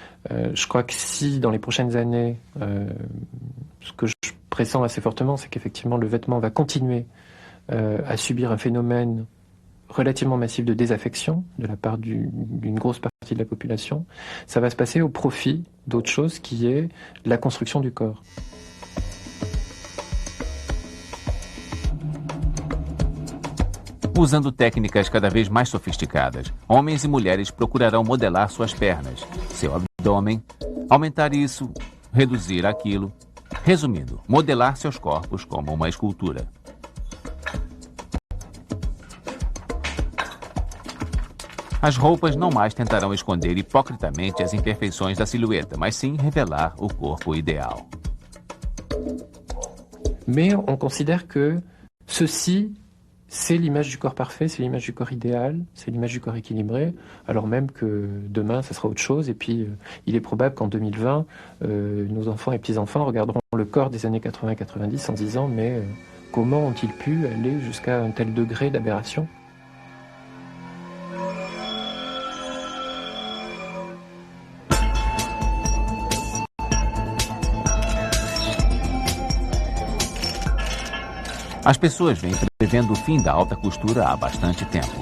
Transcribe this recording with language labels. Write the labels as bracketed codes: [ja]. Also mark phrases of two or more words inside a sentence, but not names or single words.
[fr] Je crois que si, dans les prochaines années, ce que je pressens assez fortement, c'est qu'effectivement le vêtement va continuer à subir un phénomène relativement massif de désaffection de la part d'une grosse partie de la population, ça va se passer au profit d'autre chose qui est la construction du corps. [pt] Usando técnicas cada vez mais sofisticadas, homens e mulheres procurarão modelar suas pernas, seu abdômen, aumentar isso, reduzir aquilo. Resumindo, modelar seus corpos como uma escultura. As roupas não mais tentarão esconder hipocritamente as imperfeições da silhueta, mas sim revelar o corpo ideal. [fr] Mais on considère que ceci, c'est l'image du corps parfait, c'est l'image du corps idéal, c'est l'image du corps équilibré, alors même que demain, ça sera autre chose. Et puis, il est probable qu'en 2020, nos enfants et petits-enfants regarderont le corps des années 80-90 en se disant « mais comment ont-ils pu aller jusqu'à un tel degré d'aberration ?» [pt] As pessoas vêm prevendo o fim da alta costura há bastante tempo.